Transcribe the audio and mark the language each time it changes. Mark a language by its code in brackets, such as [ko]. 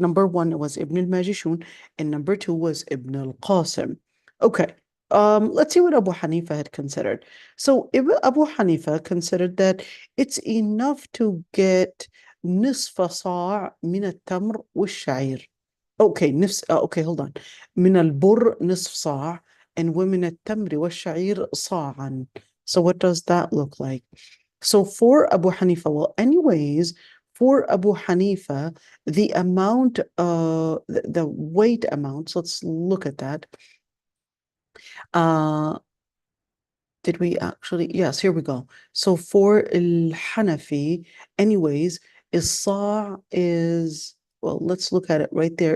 [en] Number one was Ibn al-Majishun, and number two was Ibn al-Qasim. Okay, let's see what Abu Hanifa had considered. So Abu Hanifa considered that it's enough to get [ar] نصف صاع من التمر والشعير. [en] Okay, hold on. [ar] من البر نصف صاع, [en] and [ar] ومن التمر والشعير صاعا. [en] So what does that look like? So for Abu Hanifa, well, anyways, for Abu Hanifa, the amount, the weight amounts, let's look at that. Did we actually? Yes, here we go. So for al-Hanafi, anyways, is-sa' is, well, let's look at it right there.